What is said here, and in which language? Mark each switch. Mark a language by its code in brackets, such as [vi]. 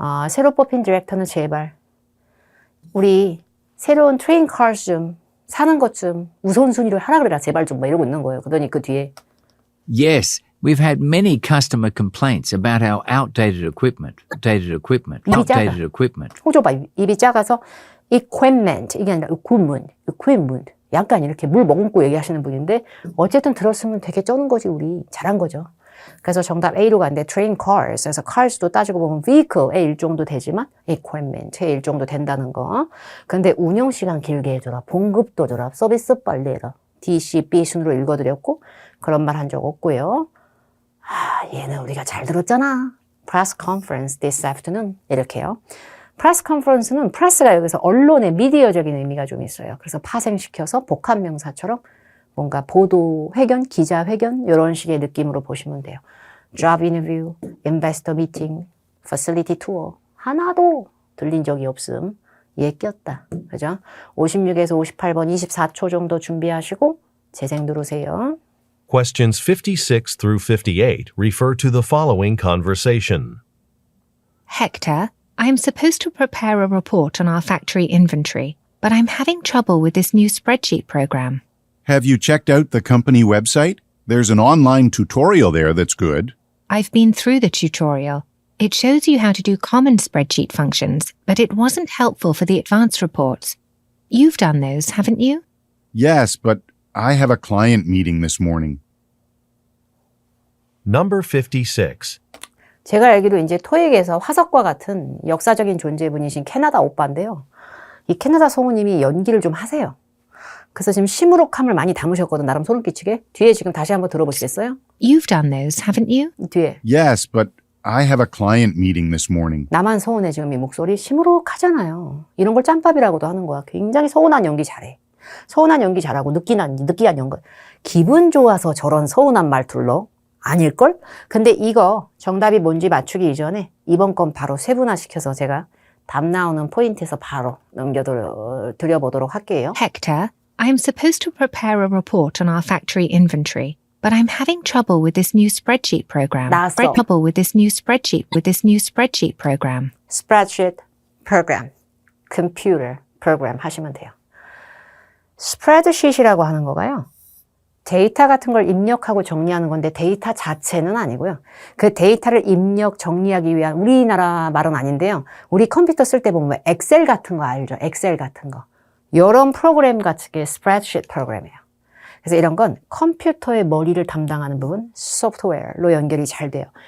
[ko] 새로 뽑힌 디렉터는 제발 우리 새로운 트레인 cars 좀 사는 것 좀 우선순위로 하라 그래라 제발 좀 막 이러고 있는 거예요. 그러더니 그 뒤에 [en] Yes, we've had many customer complaints about our outdated equipment. Outdated equipment. [ko] 호조 봐 입이 작아서 equipment 이게 아니라 equipment 약간 이렇게 물 머금고 얘기하시는 분인데 어쨌든 들었으면 되게 쩌는 거지 우리 잘한 거죠. 그래서 정답 A로 갔는데 train cars 그래서 cars도 따지고 보면 vehicle의 일종도 되지만 equipment의 일종도 된다는 거. 근데 운영 시간 길게 해줘라. 봉급도 줘라. 서비스 빨리 해라. D, C, B 순으로 읽어드렸고 그런 말 한 적 없고요. 얘는 우리가 잘 들었잖아. [en] press conference this afternoon [ko] 이렇게요. press conference는 press가 여기서 언론의 미디어적인 의미가 좀 있어요. 그래서 파생시켜서 복합명사처럼 뭔가 보도 회견, 기자 회견 이런 식의 느낌으로 보시면 돼요. [en] job interview, investor meeting, facility tour [ko] 하나도 들린 적이 없음. 얘 꼈다. 그죠? 56에서 58번 24초 정도 준비하시고 재생 누르세요. [en] Questions 56 through 58 refer to the following conversation. Hector, I'm supposed to prepare a report on our factory inventory, but I'm having trouble with this new spreadsheet program. Have you checked out the company website? There's an online tutorial there that's good. I've been through the tutorial. It shows you how to do common spreadsheet functions, but it wasn't helpful for the advanced reports. You've done those, haven't you? Yes, but I have a client meeting this morning. Number 56. [ko] 제가 알기로 이제 토익에서 화석과 같은 역사적인 존재분이신 캐나다 오빠인데요. 이 캐나다 성우님이 연기를 좀 하세요. 그래서 지금 시무룩함을 많이 담으셨거든. 나름 소름 끼치게. 뒤에 지금 다시 한번 들어보시겠어요? [en] You've done those, haven't you? [ko] 뒤에. [en] Yes, but I have a client meeting this morning. [ko] 나만 서운해 지금 이 목소리 시무룩하잖아요. 이런 걸 짬밥이라고도 하는 거야. 굉장히 서운한 연기 잘해. 서운한 연기 잘하고 느끼한 연기. 기분 좋아서 저런 서운한 말투로 아닐걸? 근데 이거 정답이 뭔지 맞추기 이전에 이번 건 바로 세분화시켜서 제가 답 나오는 포인트에서 바로 넘겨드려보도록 할게요. [en] Hector, I'm supposed to prepare a report on our factory inventory, but I'm having trouble with this new spreadsheet program. [ko] 나왔어. [en] Trouble with this new spreadsheet program. spreadsheet program, computer program [ko] 하시면 돼요. 스프레드시트라고 하는 거가요. 데이터 같은 걸 입력하고 정리하는 건데 데이터 자체는 아니고요. 그 데이터를 입력, 정리하기 위한 우리나라 말은 아닌데요. 우리 컴퓨터 쓸 때 보면 엑셀 같은 거 알죠? 엑셀 같은 거. 이런 프로그램 같은 게 스프레드시트 프로그램이에요. 그래서 이런 건 컴퓨터의 머리를 담당하는 부분, 소프트웨어로 연결이 잘 돼요.